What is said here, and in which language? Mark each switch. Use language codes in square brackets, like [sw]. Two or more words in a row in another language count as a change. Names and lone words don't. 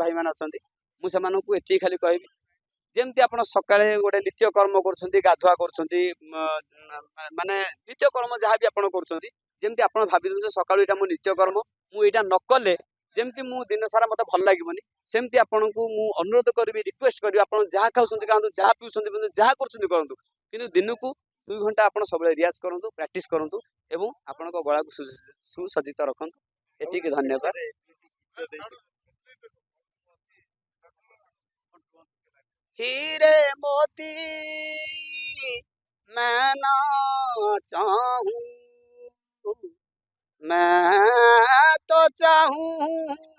[or] ଭାଇମାନେ ଅଛନ୍ତି, ମୁଁ ସେମାନଙ୍କୁ ଏତିକି ଖାଲି କହିବି, ଯେମିତି ଆପଣ ସକାଳେ ଗୋଟେ ନିତ୍ୟକର୍ମ କରୁଛନ୍ତି, ଗାଧୁଆ କରୁଛନ୍ତି, ମାନେ ନିତ୍ୟକର୍ମ ଯାହାବି ଆପଣ କରୁଛନ୍ତି, ଯେମିତି ଆପଣ ଭାବି ଦଉଛନ୍ତି ସକାଳୁ ଏଇଟା ମୋ ନିତ୍ୟକର୍ମ, ମୁଁ ଏଇଟା ନ କଲେ ଯେମିତି ମୁଁ ଦିନ ସାରା ମତେ ଭଲ ଲାଗିବନି, ସେମିତି ଆପଣଙ୍କୁ ମୁଁ ଅନୁରୋଧ କରିବି, ରିକ୍ୱେଷ୍ଟ କରିବି, ଆପଣ ଯାହା ଖାଉଛନ୍ତି ଖାଆନ୍ତୁ, ଯାହା ପିଉଛନ୍ତି ପିଅନ୍ତୁ, ଯାହା କରୁଛନ୍ତି କରନ୍ତୁ, କିନ୍ତୁ ଦିନକୁ 2 ଘଣ୍ଟା ଆପଣ ସବୁବେଳେ ରିଆଜ କରନ୍ତୁ, ପ୍ରାକ୍ଟିସ କରନ୍ତୁ ଏବଂ ଆପଣଙ୍କ ଗଳାକୁ ସୁସଜ୍ଜିତ ରଖନ୍ତୁ। ଏତିକି, ଧନ୍ୟବାଦ। [hi] हीरे मोती मैं ना चाहूं, मैं तो चाहूं